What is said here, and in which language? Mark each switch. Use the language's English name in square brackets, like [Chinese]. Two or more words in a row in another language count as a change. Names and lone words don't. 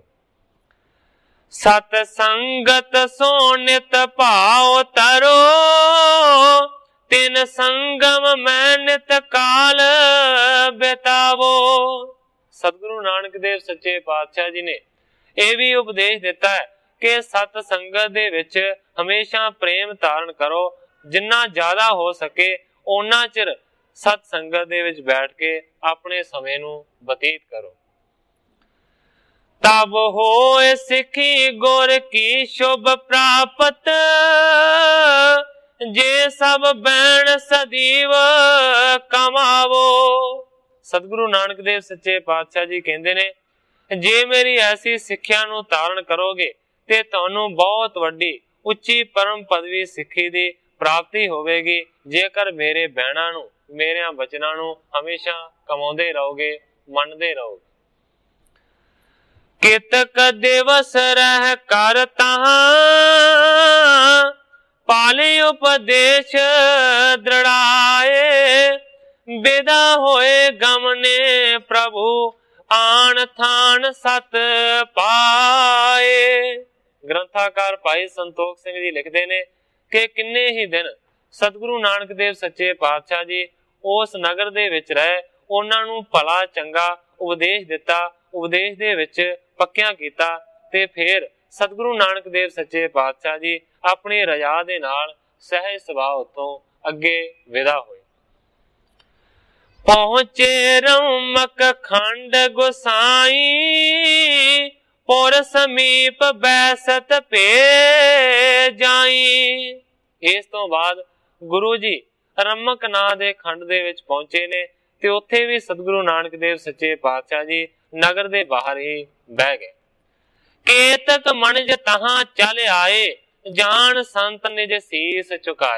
[Braj] सत संगत सो नित भाव तरो, तिन संगम में नित काल बितावो। [Punjabi] ਸਤਿਗੁਰੂ ਨਾਨਕ ਦੇਵ ਸੱਚੇ ਪਾਤਸ਼ਾਹ ਜੀ ਨੇ ਯਹ ਭੀ ਉਪਦੇਸ਼ ਦਿਤਾ ਹੈ ਕਿ ਸਤ ਸੰਗਤ ਦੇ ਵਿਚ ਹਮੇਸ਼ਾ ਪ੍ਰੇਮ ਧਾਰਣ ਕਰੋ। ਜਿੰਨਾ ਜ਼ਿਆਦਾ ਹੋ ਸਕੇ ਉੰਨਾ ਚਿਰ ਸਤ ਸੰਗਤ ਦੇ ਵਿੱਚ ਬੈਠ ਕੇ ਆਪਣੇ ਸਮੇਂ ਨੂੰ ਬਤੀਤ ਕਰੋ। [Braj] तब होए सिखी गुर की शुभ प्राप्त, जे सब बैण सदैव कमावो। [Punjabi] ਸਤਿਗੁਰੂ ਨਾਨਕ ਦੇਵ ਸੱਚੇ ਪਾਤਸ਼ਾਹ ਜੀ ਕਹਿੰਦੇ ਨੇ, ਜੇ ਮੇਰੀ ਐਸੀ ਸਿੱਖਿਆ ਨੂੰ ਧਾਰਣ ਕਰੋਗੇ ਤੇ ਤੁਹਾਨੂੰ ਬਹੁਤ ਵੱਡੀ ਉੱਚੀ ਪਰਮ ਪਦਵੀ ਸਿੱਖੀ ਦੀ ਪ੍ਰਾਪਤੀ ਹੋਵੇਗੀ, ਜੇਕਰ ਮੇਰੇ ਬੈਣਾ ਨੂੰ ਮੇਰੇ ਬਚਨਾਂ ਨੂੰ ਹਮੇਸ਼ਾ ਕਮਾਉਂਦੇ ਰਹੋਗੇ, ਮੰਨਦੇ ਰਹੋਗੇ। [Braj] कितक दिवस रह कर तहां, पाले उपदेश दृढ़ाए, विदा होए गमने प्रभु आन थान सत पाए। [Punjabi] ਗ੍ਰੰਥਾਕਾਰ ਭਾਈ ਸੰਤੋਖ ਸਿੰਘ ਜੀ ਲਿਖਦੇ ਨੇ ਕਿ ਕਿੰਨੇ ਹੀ ਦਿਨ ਸਤਿਗੁਰੂ ਨਾਨਕ ਦੇਵ ਸੱਚੇ ਪਾਤਸ਼ਾਹ ਜੀ ਉਸ ਨਗਰ ਦੇ ਵਿਚ ਰਹੇ, ਉਨ੍ਹਾਂ ਨੂੰ ਭਲਾ ਚੰਗਾ ਉਪਦੇਸ਼ ਦਿਤਾ, ਉਪਦੇਸ਼ ਦੇ ਵਿਚ ਪੱਕਿਆਂ ਕੀਤਾ ਤੇ ਫਿਰ ਸਤਿਗੁਰੂ ਨਾਨਕ ਦੇਵ ਸੱਚੇ ਪਾਤਸ਼ਾਹ ਜੀ ਅਪਨੀ ਰਜ਼ਾ ਦੇ ਨਾਲ ਸਹਿਜ ਸੁਭਾਵ ਉੱਥੋਂ ਅਗੇ ਵਿਦਾ ਹੋਏ। [Braj] पहुंचे रमक खंड गोसाई, पुर समीप बैसत पे जाई। [Punjabi] ਇਸ ਤੋ ਬਾਦ ਗੁਰੂ ਜੀ ਰਮਕ ਨਾਂ ਦੇ ਖੰਡ ਦੇ ਵਿਚ ਪਹੁੰਚੇ ਨੇ ਤੇ ਉੱਥੇ ਭੀ ਸਤਿਗੁਰੂ ਨਾਨਕ ਦੇਵ ਸੱਚੇ ਪਾਤਸ਼ਾਹ ਜੀ ਨਗਰ ਦੇ ਬਾਹਰ ਹੀ ਬਹਿ ਗਏ। [Braj] केतक मणज तहां चल आए, जान संत निज सीस झुकाए।